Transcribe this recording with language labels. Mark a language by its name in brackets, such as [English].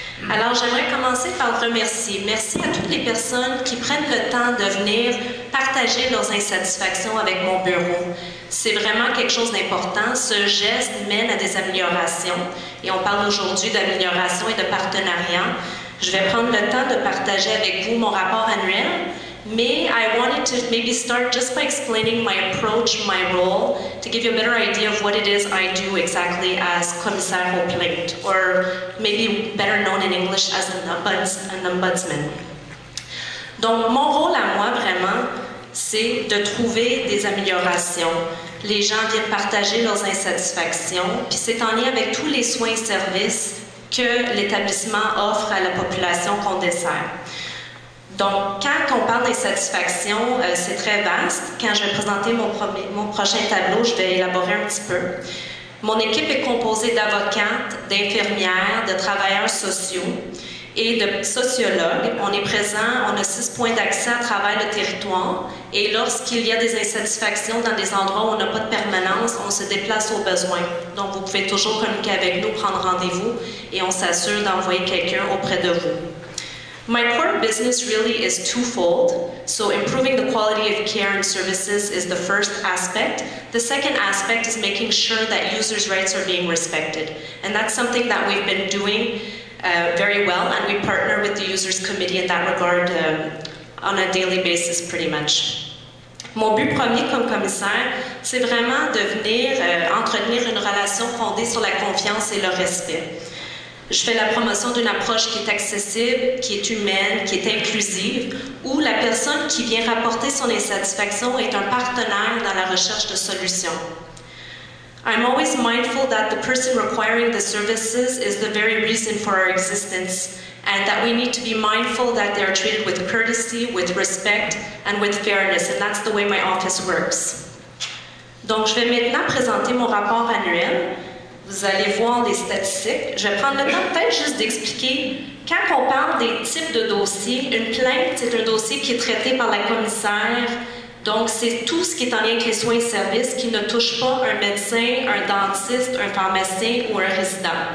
[French] Alors j'aimerais commencer par remercier. Merci à toutes les personnes qui prennent le temps de venir partager leurs insatisfactions avec mon bureau. C'est vraiment quelque chose d'important. Ce geste mène à des améliorations. Et on parle aujourd'hui d'amélioration et de partenariat. Je vais prendre le temps de partager avec vous mon rapport annuel, mais [English] I wanted to maybe start just by explaining my approach, my role, to give you a better idea of what it is I do exactly as commissaire aux plaintes, or maybe better known in English as an ombudsman. [French] Donc, mon rôle à moi, vraiment, c'est de trouver des améliorations. Les gens viennent partager leurs insatisfactions, puis c'est en lien avec tous les soins et services que l'établissement offre à la population qu'on dessert. Donc, quand on parle d'insatisfaction, c'est très vaste. Quand je vais présenter mon prochain tableau, je vais élaborer un petit peu. Mon équipe est composée d'avocates, d'infirmières, de travailleurs sociaux. et de sociologues. On est présent, on a 6 points d'accès à travers le territoire et lorsqu'il y a des insatisfactions dans des endroits où on n'a pas de permanence, on se déplace au besoin. Donc vous pouvez toujours communiquer avec nous, prendre rendez-vous et on s'assure d'envoyer quelqu'un auprès de vous. [English] My core business really is twofold. So improving the quality of care and services is the first aspect. The second aspect is making sure that users' rights are being respected. And that's something that we've been doing very well, and we partner with the Users Committee in that regard on a daily basis pretty much. [French] Mon but premier comme commissaire, c'est vraiment de venir entretenir une relation fondée sur la confiance et le respect. Je fais la promotion d'une approche qui est accessible, qui est humaine, qui est inclusive, où la personne qui vient rapporter son insatisfaction est un partenaire dans la recherche de solutions. [English] I'm always mindful that the person requiring the services is the very reason for our existence, and that we need to be mindful that they are treated with courtesy, with respect, and with fairness, and that's the way my office works. [French] Donc, je vais maintenant présenter mon rapport annuel. Vous allez voir les statistiques. Je vais prendre le temps peut-être juste d'expliquer, quand on parle des types de dossiers, une plainte, c'est un dossier qui est traité par la commissaire. Donc, c'est tout ce qui est en lien avec les soins et services qui ne touche pas un médecin, un dentiste, un pharmacien ou un résident.